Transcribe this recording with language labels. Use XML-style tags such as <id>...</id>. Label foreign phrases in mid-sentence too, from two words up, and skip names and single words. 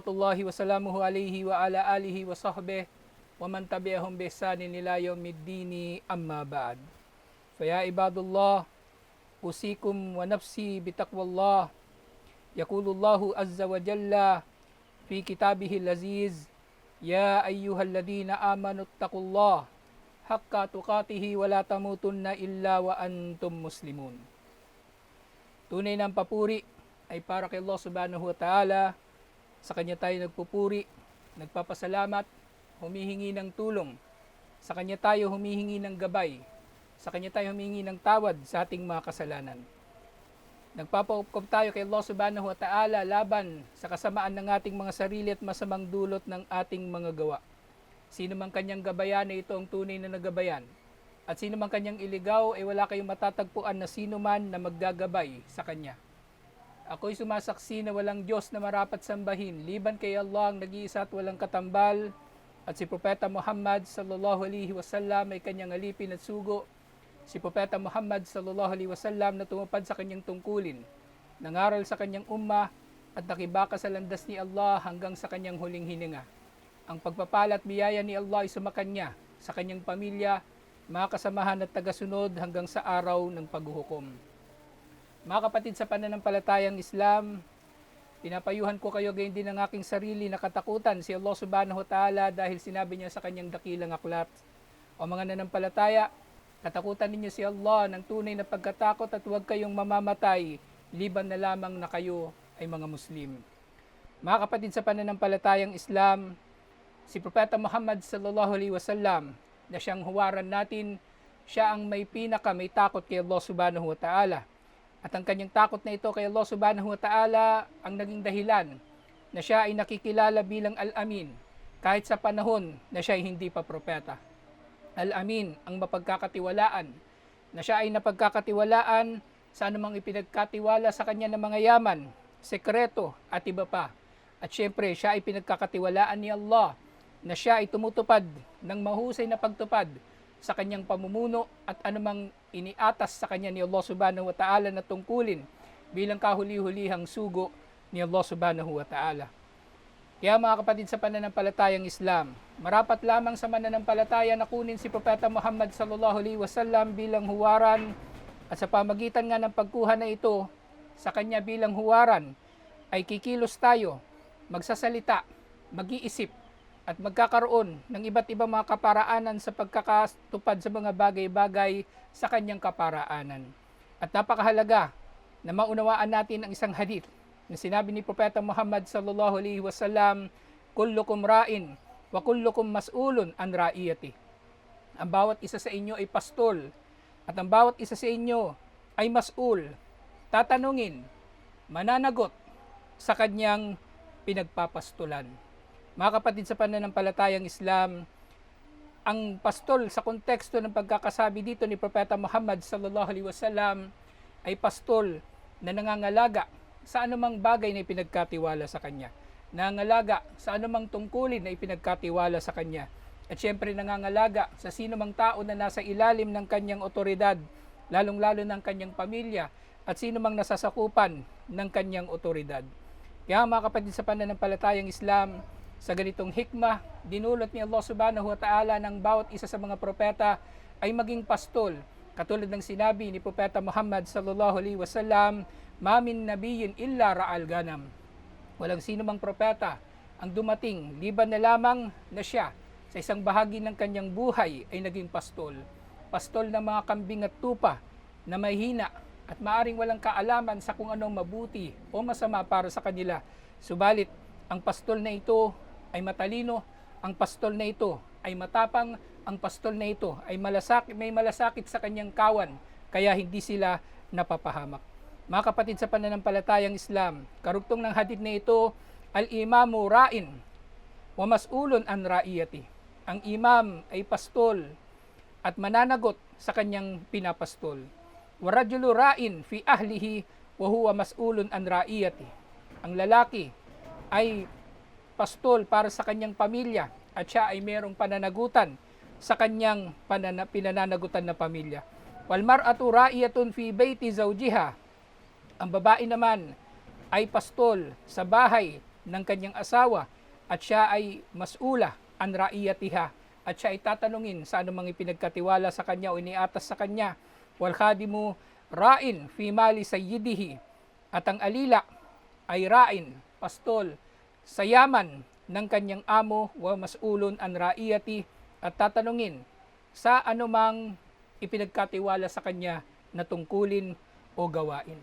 <ar>الله وسلامه عليه وعلى آله وصحبه ومن تبعهم بإحسان إلى يوم الدين أما بعد فيا عباد الله أوصيكم ونفسي بتقوى الله يقول الله عز وجل في كتابه العزيز يا أيها الذين آمنوا اتقوا الله حق تقاته ولا تموتن إلا وأنتم مسلمون.</ar> <tl>Tunay ng papuri ay para kay Allah</tl> <ar>سبحانه وتعالى.</ar> <tl>Sa Kanya tayo nagpupuri, nagpapasalamat, humihingi ng tulong. Sa Kanya tayo humihingi ng gabay. Sa Kanya tayo humihingi ng tawad sa ating mga kasalanan. Nagpapaukom tayo kay Allah</tl> <ar>سبحانه وتعالى</ar> <tl>laban sa kasamaan ng ating mga sarili at masamang dulot ng ating mga gawa. Sino man kanyang gabayan ay ito ang tunay na nagabayan. At sino man kanyang iligaw ay wala kayong matatagpuan na sino man na maggagabay sa kanya. Ako'y sumasaksi na walang Diyos na marapat sambahin, liban kay Allah ang nag-iisa at walang katambal, at si Propeta Muhammad</tl> <ar>صلى الله عليه وسلم</ar> <tl>ay kanyang alipin at sugo. Si Propeta Muhammad</tl> <ar>صلى الله عليه وسلم</ar> <tl>na tumupad sa kanyang tungkulin, nangaral sa kanyang umma at nakibaka sa landas ni Allah hanggang sa kanyang huling hininga. Ang pagpapala at biyaya ni Allah ay sumakanya sa kanyang pamilya, mga kasamahan at tagasunod hanggang sa araw ng paghuhukom. Mga kapatid sa pananampalatayang Islam, pinapayuhan ko kayo gayon din ng aking sarili na katakutan si Allah</tl> <ar>سبحانه وتعالى</ar> <tl>dahil sinabi niya sa kanyang dakilang aklat, o mga nanampalataya, katakutan ninyo si Allah ng tunay na pagkatakot at huwag kayong mamamatay, liban na lamang na kayo ay mga Muslim. Mga kapatid sa pananampalatayang Islam, si Propeta Muhammad</tl> <ar>صلى الله عليه وسلم</ar> <tl>na siyang huwaran natin, siya ang may takot kay Allah</tl> <ar>سبحانه وتعالى.</ar> <tl>At ang kanyang takot na ito kay Allah</tl> <ar>سبحانه وتعالى</ar> <tl>ang naging dahilan na siya ay nakikilala bilang Al-Amin kahit sa panahon na siya ay hindi pa propeta. Al-Amin, ang mapagkakatiwalaan, na siya ay napagkakatiwalaan sa anumang ipinagkatiwala sa kanya ng mga yaman, sekreto at iba pa. At syempre, siya ay pinagkakatiwalaan ni Allah na siya ay tumutupad ng mahusay na pagtupad sa kanyang pamumuno at anumang iniatas sa kanya ni Allah</tl> <ar>سبحانه وتعالى</ar> <tl>na tungkulin bilang kahuli-hulihang sugo ni Allah</tl> <ar>سبحانه وتعالى.</ar> <tl>Kaya mga kapatid sa pananampalatayang Islam, marapat lamang sa mananampalataya na kunin si Propeta Muhammad</tl> <ar>صلى الله عليه وسلم</ar> <tl>bilang huwaran, at sa pamagitan nga ng pagkuha na ito sa kanya bilang huwaran ay kikilos tayo, magsasalita, mag-iisip at magkakaroon ng iba't ibang mga kaparaanan sa pagkakatupad sa mga bagay-bagay sa kanyang kaparaanan. At napakahalaga na maunawaan natin ang isang hadith na sinabi ni Propeta Muhammad</tl> <ar>صلى الله عليه وسلم, كلكم راع وكلكم مسؤول عن رعيته.</ar> <tl>Ang bawat isa sa inyo ay pastol at ang bawat isa sa inyo ay mas'ul, tatanungin, mananagot sa kanyang pinagpapastulan. Mga kapatid sa pananampalatayang Islam, ang pastol sa konteksto ng pagkakasabi dito ni Propeta Muhammad</tl> <ar>صلى الله عليه وسلم</ar> <tl>ay pastol na nangangalaga sa anumang bagay na ipinagkatiwala sa kanya. Nangangalaga sa anumang tungkulin na ipinagkatiwala sa kanya. At syempre nangangalaga sa sino mang tao na nasa ilalim ng kanyang otoridad, lalong-lalo ng kanyang pamilya at sino mang nasasakupan ng kanyang otoridad. Kaya mga kapatid sa pananampalatayang Islam, sa ganitong hikmah, dinulot ni Allah</tl> <ar>سبحانه وتعالى</ar> <tl>ng bawat isa sa mga propeta ay maging pastol. Katulad ng sinabi ni Propeta Muhammad</tl> <ar>صلى الله عليه وسلم, "ما من نبي إلا رعى الغنم."</ar> <tl>Walang sino mang propeta ang dumating liban na lamang na siya sa isang bahagi ng kanyang buhay ay naging pastol. Pastol ng mga kambing at tupa na mahina at maaring walang kaalaman sa kung anong mabuti o masama para sa kanila. Subalit, ang pastol na ito ay matalino, ang pastol na ito ay matapang, ang pastol na ito ay may malasakit sa kanyang kawan, kaya hindi sila napapahamak. Mga kapatid sa pananampalatayang Islam, karugtong ng hadith na ito,</tl> <ar>الإمام راع ومسؤول عن رعيته.</ar> <tl>Ang imam ay pastol at mananagot sa kanyang pinapastol.</tl> <ar>والرجل راع في أهله وهو مسؤول عن رعيته.</ar> <tl>Ang lalaki ay pastol para sa kanyang pamilya at siya ay mayroong pananagutan sa kanyang pinananagutan na pamilya.</tl> <ar>والمرأة راعية في بيت زوجها.</ar> <tl>Ang babae naman ay pastol sa bahay ng kanyang asawa at siya ay</tl> <ar>مسؤولة عن رعيتها</ar> <tl>at siya ay tatanungin sa anumang ipinagkatiwala sa kanya o iniatas sa kanya.</tl> <ar>والخادم راع في مال سيده.</ar> <tl>At ang alila ay ra'in, pastol, sa yaman ng kanyang amo</tl> <ar>ومسؤول عن رعيته</ar> <tl>at tatanungin sa anumang ipinagkatiwala sa kanya na tungkulin o gawain.</tl>